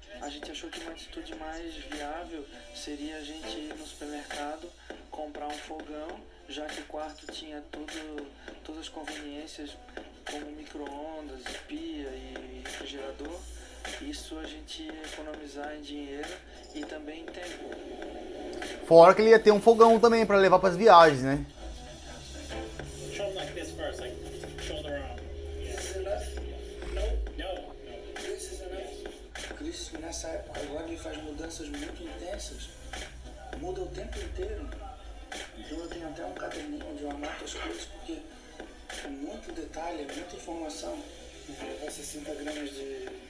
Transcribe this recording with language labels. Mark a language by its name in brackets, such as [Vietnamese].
[Portuguese] A gente achou que uma atitude mais viável seria a gente ir no supermercado, comprar um fogão, já que o quarto tinha todas as conveniências como micro-ondas, pia e refrigerador. Isso a gente ia economizar em dinheiro e também em tempo. Fora que ele ia ter um fogão também pra levar pras viagens, né? [English] Show like this first, like shoulder around. This is enough? No. This is enough. [Portuguese] Cris, nessa época agora ele faz mudanças muito intensas, muda o tempo inteiro. Então eu tenho até um caderninho onde eu anoto as coisas, porque é muito detalhe, é muita informação. Vou levar 60 gramas de